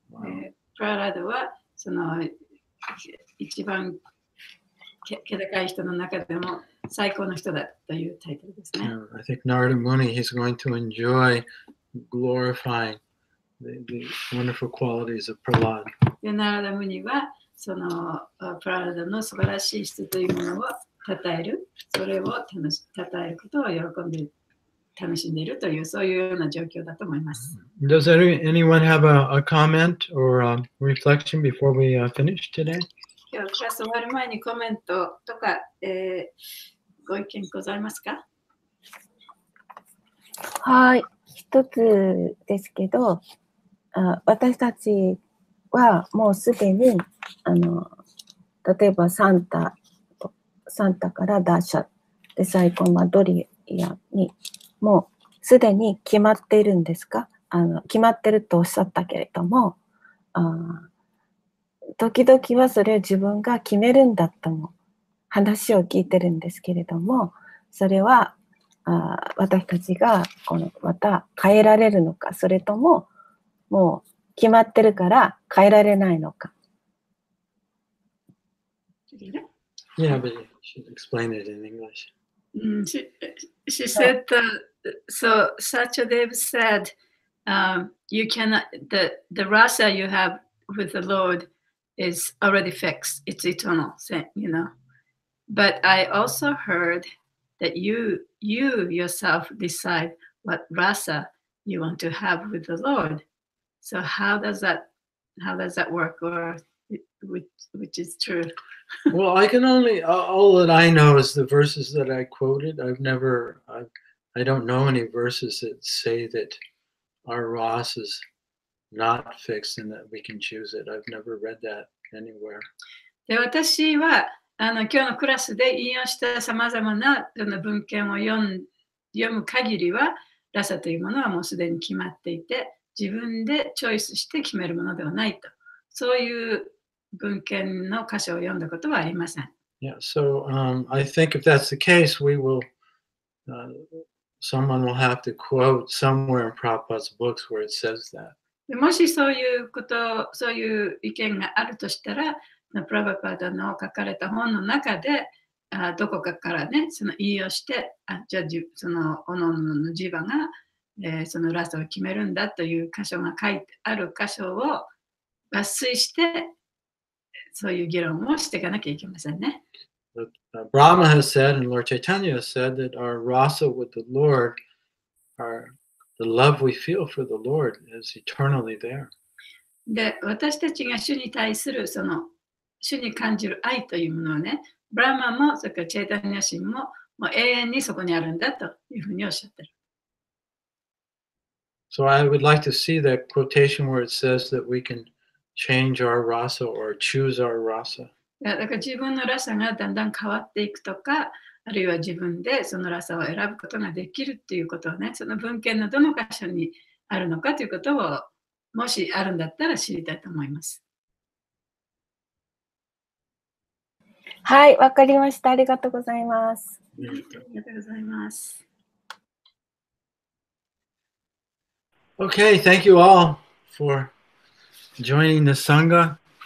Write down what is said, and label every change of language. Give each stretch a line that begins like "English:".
English: Wow.
Japanese: プララドはその一番気高い人の中でも最高の人だというタイトルですね。
English: I think Narada Muni, he's going to enjoy glorifying the wonderful qualities of Prahlad.
Japanese: で、ナラダムニはそのプララダの素晴らしい質というものを称える、それを称えることを喜んで楽しんでいるというそういうような状況だと思います。
English: Does anyone have a comment or a reflection before we finish today?
Japanese: 今日クラス終わる前にコメントとか、ご意見ございますか？はい、一つですけど、私たちはもうすでに例えばサンタからダーシャで最後マドリアにもうすでに決まっているんですか？決まってるとおっしゃったけれども、時々はそれを自分が決めるんだとも話を聞いてるんですけれども、それは私たちがまた変えられるのか、それとももう決まってるから変えられないのか。
English: Yeah, but you should explain it in English. She said, so Satyadev said, you cannot, the rasa you have with the Lord is already fixed. It's eternal, you know. But I also heard that you yourself decide what rasa you want to have with the Lord. So how does that work, or which is true? Well, I can only all that I know is the verses that I quoted. I don't know any verses that say that our Ross is not fixed and that we can choose it. I've never read that anywhere.
Japanese: で、私は今日のクラスで引用したさまざまな文献を読む限りは、ラサというものはもうすでに決まっていて、自分でチョイスして決めるものではないと。そういう文献の箇所を読んだことはありません。
English: Yeah, so I think if that's the case, we will, someone will have to quote somewhere in Prabhupada's books where it says that.
Japanese: でもしそういう意見があるとしたら、プラバパダの書かれた本の中で、どこかからね、その引用して、じゃあそのおのおののジバが、そのラストを決めるんだという箇所が書いてある箇所を抜粋して、そういう議論をしていかなきゃいけませんね。
English: But Brahma has said, and Lord Chaitanya has said, that our rasa with the Lord, the love we feel for the Lord is eternally there.
Japanese: で、私たちが主に対するその主に感じる愛というものはね、ブラマもそれからチェータニアシンももう永遠にそこにあるんだというふうにおっしゃってる。
English: So I would like to see that quotation where it says that we can change our rasa or choose our rasa.
Japanese: だから自分のラサがだんだん変わっていくとか、あるいは自分でそのラサを選ぶことができるっていうことをね、その文献のどの箇所にあるのかということをもしあるんだったら知りたいと思います。はい、わかりました。ありがとうございます。ありがとうございます。
English: Okay, thank you all for joining the Sangha.